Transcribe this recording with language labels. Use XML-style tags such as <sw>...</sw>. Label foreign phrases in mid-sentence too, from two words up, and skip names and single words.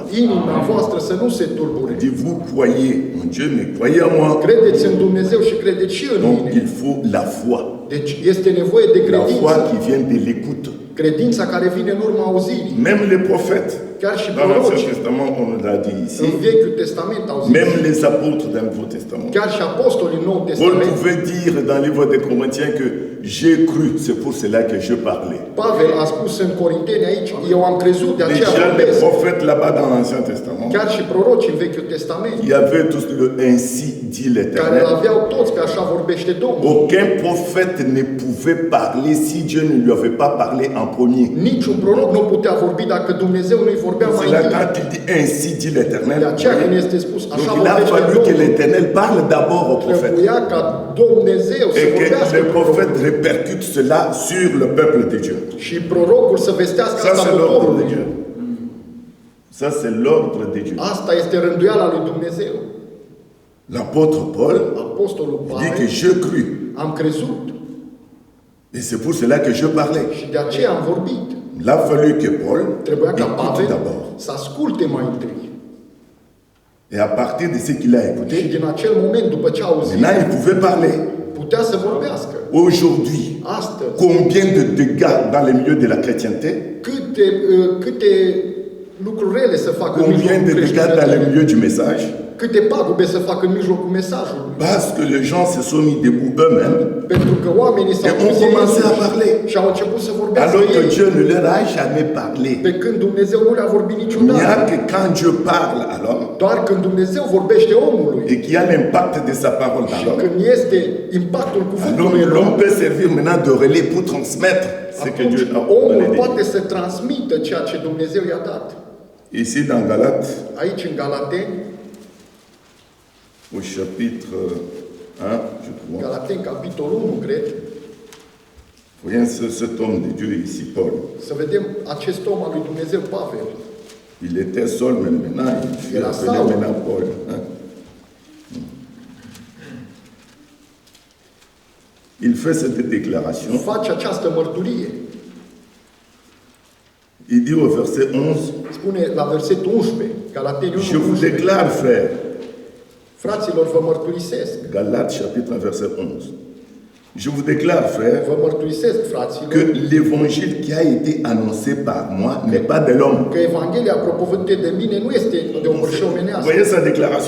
<ro>inima voastră să nu se tulbure.</ro> <fr>Il dit, vous croyez en Dieu, mais croyez en moi.</fr> <ro>Credeți în Dumnezeu și credeți și în</ro> <fr>Donc</fr> <ro>mine.</ro> <fr>il faut la foi.</fr> <ro>Deci este nevoie de</ro> <fr>La foi</fr> <ro>credință.</ro> <fr>qui vient de l'écoute.</fr> <ro>Credința care vine în urma auzirii.</ro> <fr>Même les prophètes,</fr> <ro>Chiar și</ro> <fr>dans l'Ancien</fr> <ro>prorocii,</ro> <fr>Testament, on nous l'a dit ici,</fr> <ro>în Vechiul Testament au zis.</ro> <fr>même les apôtres dans le Nouveau Testament.</fr> <ro>Chiar și apostolii Noul</ro> <fr>Paul</fr> <ro>Testament.</ro> <fr>pouvait dire dans le livre des Corinthiens que j'ai cru, c'est pour cela que je parlais.</fr> <ro>Pavel a spus în Corinteni aici, eu am crezut, de aceea</ro> <fr>Déjà les</fr> <ro>vorbesc.</ro> <fr>prophètes là-bas dans l'Ancien Testament,</fr> <ro>Chiar și prorocii în Vechiul Testament,</ro> <fr>il y avait tous le ainsi dit</fr> <ro>care</ro> <fr>l'Éternel.</fr> <ro>aveau toți că așa vorbește Domnul.</ro> <fr>Aucun prophète ne pouvait parler si Dieu ne lui avait pas parlé en premier.</fr> <ro>Niciun proroc nu putea vorbi dacă Dumnezeu nu-i vorbea mai</ro> <fr>C'est là</fr> <ro>întâi.</ro> <fr>quand il dit ainsi dit l'Éternel.</fr> <ro>De aceea când este spus</ro> <fr>Donc</fr> <ro>așa</ro> <fr>il a</fr> <ro>vorbește</ro> <fr>fallu que</fr> <ro>Domnul,</ro> <fr>l'Éternel parle d'abord au prophète.</fr> <ro>trebuia ca Dumnezeu să</ro> <fr>Et que</fr> <ro>vorbească</ro> <fr>le prophète</fr> <ro>prorocului.</ro> <fr>répercute cela sur le peuple de Dieu.</fr> <ro>Și prorocul să vestească</ro> <fr>Ça</fr> <ro>asta</ro> <fr>c'est l'ordre de</fr> <ro>poporului.</ro> <fr>Dieu. Ça c'est l'ordre de Dieu.</fr> <ro>Asta este rânduiala lui Dumnezeu.</ro> <fr>L'apôtre Paul</fr> <ro>Apostolul</ro> <fr>dit que</fr> <ro>Pavel,</ro> <fr>je crus.</fr> <ro>am crezut</ro> <fr>Et c'est pour cela que je parlais.</fr> <ro>și de aceea am vorbit.</ro> <fr>Il a fallu que Paul</fr> <ro>Trebuia ca</ro> <fr>écoute</fr> <ro>Pavel</ro> <fr>d'abord.</fr> <ro>să asculte mai întâi.</ro> <fr>Et à partir de ce qu'il a</fr> <ro>Și</ro> <fr>écouté,</fr> <ro>din acel moment, după ce a auzit,</ro> <fr>maintenant il pouvait parler.</fr> <ro>putea să vorbească.</ro> <fr>Aujourd'hui,</fr> <ro>Astăzi,</ro> <fr>combien de dégâts dans les milieux de la chrétienté?</fr> <ro>câte lucruri rele să facă în</ro> <fr>Combien</fr> <ro>mijlocul</ro> <fr>de dégâts dans les</fr> <ro>creștinătății,</ro> <fr>milieux du message?</fr> <ro>câte pagube să facă în mijlocul mesajului.</ro> <fr>Parce que les gens se sont mis debout eux-mêmes,</fr> <ro>Pentru că oamenii s-au</ro> <fr>Et on</fr> <ro>pus</ro> <fr>commençait</fr> <ro>ei</ro> <fr>à parler.</fr> <ro>și au început să vorbească</ro> <fr>alors que</fr> <ro>ei,</ro> <fr>Dieu ne leur a jamais parlé.</fr> <ro>pe când Dumnezeu nu le-a vorbit</ro> <fr>Il n'y a</fr> <ro>niciodată.</ro> <fr>que quand Dieu parle à l'homme</fr> <ro>Doar când Dumnezeu vorbește omului</ro> <fr>et qu'il y a l'impact de sa parole dans</fr> <ro>și</ro> <fr>l'homme,</fr> <ro>când este impactul</ro> <fr>alors</fr> <ro>cuvântului în</ro> <fr>l'homme</fr> <ro>om,</ro> <fr>peut servir maintenant de relais pour transmettre ce que Dieu</fr> <ro>atunci</ro> <fr>a</fr> <ro>omul</ro> <fr>donné.</fr> <ro>poate să transmită ceea ce Dumnezeu i-a dat.</ro> <fr>Ici dans Galates,</fr> <ro>Aici în Galateni,</ro> <fr>au chapitre 1, je crois,</fr> <ro>Galateni, capitolul 1, cred,</ro> <fr>voyons cet homme de Dieu ici, Paul.</fr> <ro>să vedem acest om al lui Dumnezeu, Pavel.</ro> <fr>Il était seul, mais maintenant il Il a appelé Saul. maintenant Paul. Hein. Il fait cette déclaration.</fr> <ro>Face această mărturie.</ro> <fr>Il dit au verset 11,</fr> <ro>Spune la versetul 11, Galateni 1,</ro> <fr>je vous</fr> <ro>11.</ro> <fr>déclare, frère,</fr> <ro>Fraților, vă mărturisesc.</ro> <fr>Galates chapitre 1, verset 11. Je vous déclare, frère,</fr> <ro>Vă mărturisesc,</ro> <fr>que</fr> <ro>fraților,</ro> <fr>l'évangile qui a été annoncé par moi n'est pas de l'homme.</fr> <ro>că Evanghelia propovăduită de mine nu este de o mărșie</ro> <fr>Vous</fr> <ro>omenească.</ro> <fr>voyez sa déclaration?</fr>